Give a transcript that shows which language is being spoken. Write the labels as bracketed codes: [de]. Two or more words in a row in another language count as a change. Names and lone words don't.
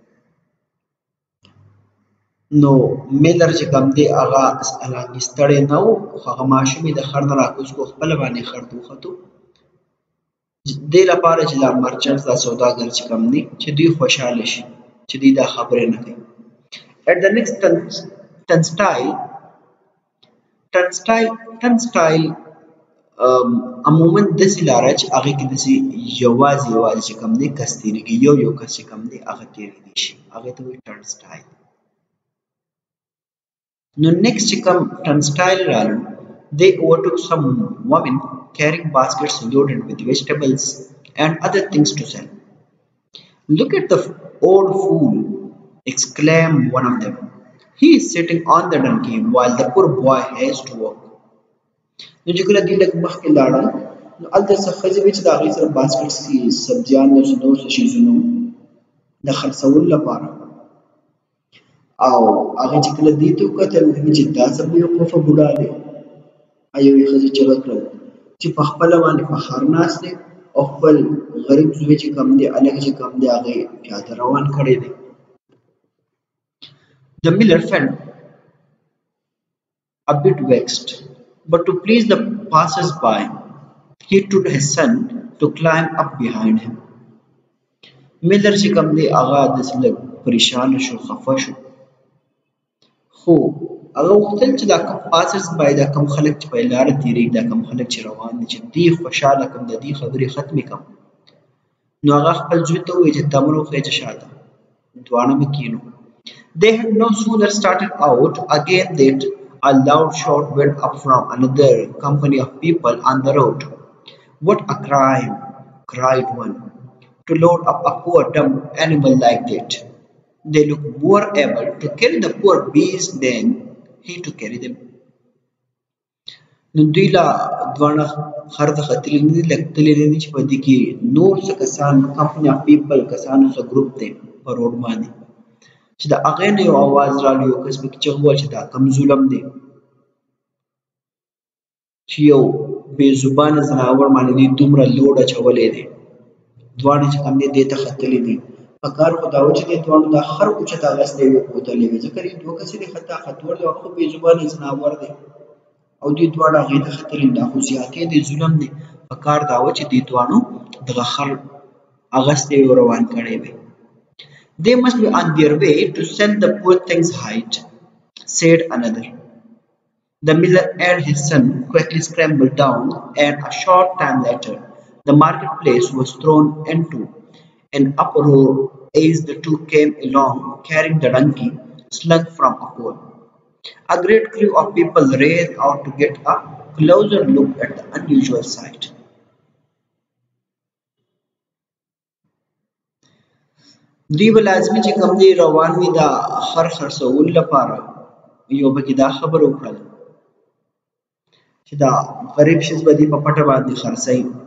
[ps] نو میلر چې کوم دی هغه حالانکې ستړی نه و خو هغه ماشوم یې د خر نه راکوز کړو، خپله باندې خر ته وختو دې لپاره چې دا مرچنټس دا سوداګر چې کوم دی چې دوی خوشحاله شي چې دوی دا خبرې نه کوي. [en] At the next turnstile [ps] عموماً داسې لاره چې هغې کې داسې یوازې چې کوم دی کس تېرېږي، یو کس چې کوم دی هغه تېرېدی شي، هغې ته وایي turnstile. نو next چې کوم turnstile رالو [en] they overtook some women carrying baskets loaded with vegetables and other things to sell. Look at the old fool, exclaimed one of them. He is sitting on the donkey while the poor boy has to work. [ps] نو چې کله دوی لږ مخکې لاړل نو هلته څه ښځې وې چې د هغې سره باسکټس کې سبزیان او څه نور څه څیزونه د خرڅولو لپاره. او هغې چې کله دې ته وکتل نو چې دا څه بیوقوفه بوډا دی. یوې ښځې چغه کړل چې په خپله باندې په ښار ناست دی او خپل غریب زوی چې کوم دی هلک چې کوم دی هغې پیاده روان کړی دی. [en] The miller felt a bit vexed, but to please the passers-by, he told his son to climb up behind him. [ps] Miller چې کوم دی هغه داسې لږ پریشانه شو، خفه شو، خو هغه غوښتل چې دا کوم passers-by دا کوم خلک چې په لاره تېرېږي، دا کوم خلک چې روان دي چې دوی خوشحاله کړم، د دوی خبرې ختمې کړم. نو هغه خپل زوی ته وویل چې تمر وخیژه شاته، دواړه به کېنو. [en] They had no sooner started out again that a loud shout went up from another company of people on the road. What a crime, cried one, to load up a poor dumb animal like that. They look more able to carry the poor beast than he to carry them. [ps] نو دوی لا دواړه خر ته ختلي نه دي، لږ تللي نه دي چې په دې کې نور څه کسان [en] company of people [ps] کسانو څه ګروپ دی په روډ باندې چې د هغې نه یو اواز رالو، یو کس پکې چغه وویل چې دا کوم ظلم دی چې یو بې زبانه ځناور باندې دوی دومره لوډ اچولی دی. دواړه چې کوم دی دې ته ختلي دي. په کار خو دا و چې دې دواړو دا خر اوچت اغستی وي پوتلی وي، ځکه دې دوه کسې دې خطا ختور دی او خو بې زبانه ځناور دی او دوی دواړه هغې ته ختلي. دا خو زیاتې دی، ظلم دی. په کار دا و چې دې دواړو دغه خر اغستی وي او روان کړی وي. [en] They must be on their way to sell the poor things hide, said another. The miller and his son quickly scrambled down, and a short time later, the marketplace was thrown into an uproar as the two came along carrying the donkey slung from a pole. A great crew of people ran out to get a closer look at the unusual sight. [ps] دوی به لازمي چې کوم دی روان وي دا خر خرڅولو لپاره، یو پکې دا خبره وکړله چې دا غریب ښځ به دې په پټه باندې خرڅوي.